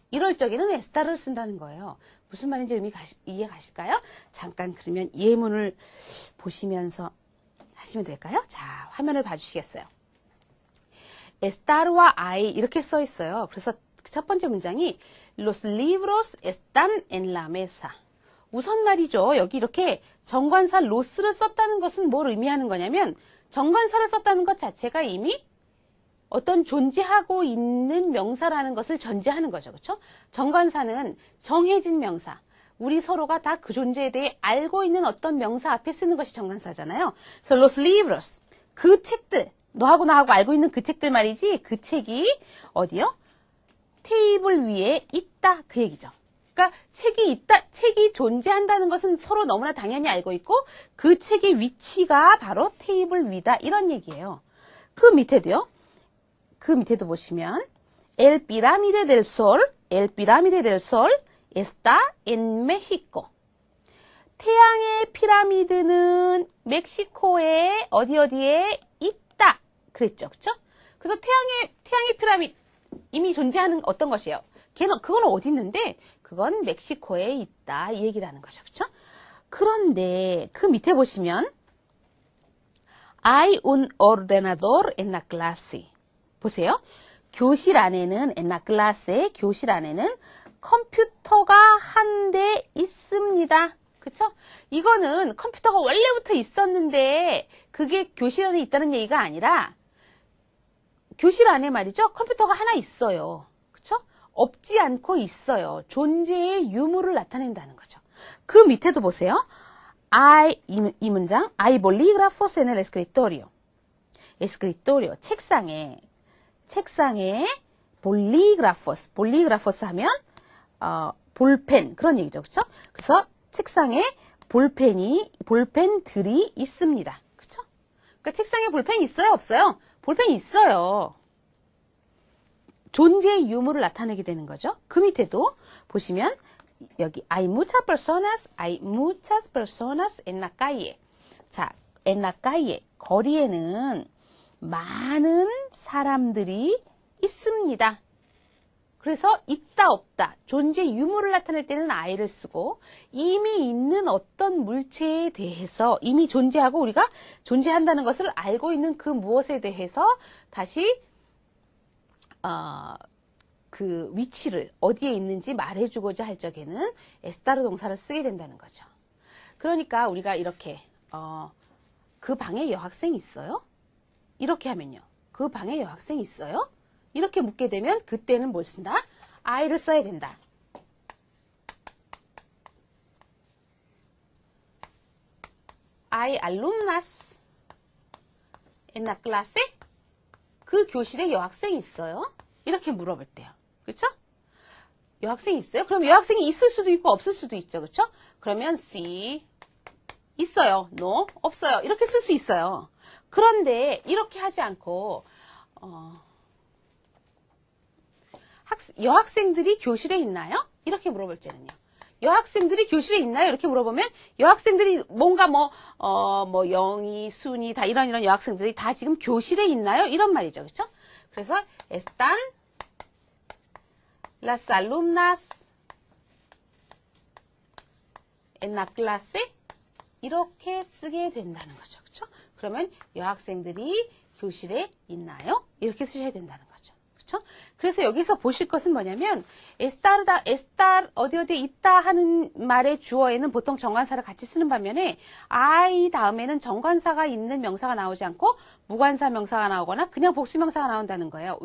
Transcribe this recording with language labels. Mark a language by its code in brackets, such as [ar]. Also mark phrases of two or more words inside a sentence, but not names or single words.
[ko] 이럴 적에는 에스타를 쓴다는 거예요. 무슨 말인지 이해 가실까요? 잠깐 그러면 예문을 보시면서 하시면 될까요? 자, 화면을 봐주시겠어요? estar와 I 이렇게 써 있어요. 그래서 첫 번째 문장이 [es] Los libros están en la mesa. [ko] 우선 말이죠. 여기 이렇게 정관사 los를 썼다는 것은 뭘 의미하는 거냐면 정관사를 썼다는 것 자체가 이미 어떤 존재하고 있는 명사라는 것을 전제하는 거죠. 그렇죠? 정관사는 정해진 명사. 우리 서로가 다 그 존재에 대해 알고 있는 어떤 명사 앞에 쓰는 것이 정관사잖아요. [es] 그래서 los libros, [ko] 그 책들, 너하고 나하고 알고 있는 그 책들 말이지 그 책이 어디요? 테이블 위에 있다 그 얘기죠. 그러니까 책이 있다, 책이 존재한다는 것은 서로 너무나 당연히 알고 있고 그 책의 위치가 바로 테이블 위다 이런 얘기예요. 그 밑에도 보시면 [es] El pirámide del sol está en México. [ko] 태양의 피라미드는 멕시코에 어디에 있다 그랬죠. 그렇죠? 그래서 태양의 피라미드 이미 존재하는 어떤 것이에요? 그건 어디 있는데? 그건 멕시코에 있다. 이 얘기를 하는 거죠. 그쵸? 그런데 그 밑에 보시면 [es] Hay un ordenador en la clase. [ko] 보세요. 교실 안에는 [es] en la clase, [ko] 교실 안에는 컴퓨터가 한 대 있습니다. 그쵸? 이거는 컴퓨터가 원래부터 있었는데 그게 교실 안에 있다는 얘기가 아니라 교실 안에 말이죠. 컴퓨터가 하나 있어요. 그쵸? 없지 않고 있어요. 존재의 유무를 나타낸다는 거죠. 그 밑에도 보세요. 이 문장, [es] hay bolígrafos en el escritorio. [ko] escritorio, 책상에 bolígrafos 하면, 볼펜, 그런 얘기죠. 그쵸? 그래서 책상에 볼펜들이 있습니다. 그쵸? 그러니까 책상에 볼펜이 있어요? 없어요? 볼펜이 있어요. 존재의 유무를 나타내게 되는 거죠. 그 밑에도 보시면, 여기 [es] hay muchas personas en la calle. [ko] 자, [es] en la calle [ko] 거리에는 많은 사람들이 있습니다. 그래서 있다 없다 존재 유무를 나타낼 때는 I를 쓰고 이미 있는 어떤 물체에 대해서 이미 존재하고 우리가 존재한다는 것을 알고 있는 그 무엇에 대해서 다시 그 위치를 어디에 있는지 말해주고자 할 적에는 에스타르 동사를 쓰게 된다는 거죠. 그러니까 우리가 이렇게 그 방에 여학생이 있어요? 이렇게 하면요. 그 방에 여학생이 있어요? 이렇게 묻게 되면 그때는 뭘 쓴다? I를 써야 된다. [es] Hay alumnas en la clase? [ko] 그 교실에 여학생이 있어요? 이렇게 물어볼 때요. 그렇죠? 여학생이 있어요? 그럼 여학생이 있을 수도 있고 없을 수도 있죠. 그렇죠? 그러면 C 있어요. No 없어요. 이렇게 쓸 수 있어요. 그런데 이렇게 하지 않고 여학생들이 교실에 있나요? 이렇게 물어볼 때는요. 여학생들이 교실에 있나요? 이렇게 물어보면 여학생들이 뭔가 뭐 영희, 순이 다 이런 여학생들이 다 지금 교실에 있나요? 이런 말이죠. 그렇죠? 그래서 [es] están las alumnas en la clase [ko] 이렇게 쓰게 된다는 거죠. 그렇죠? 그러면 여학생들이 교실에 있나요? 이렇게 쓰셔야 된다는 거죠. 그렇죠? 그래서 여기서 보실 것은 뭐냐면 estar 어디에 있다 하는 말의 주어에는 보통 정관사를 같이 쓰는 반면에 I 다음에는 정관사가 있는 명사가 나오지 않고 무관사 명사가 나오거나 그냥 복수 명사가 나온다는 거예요.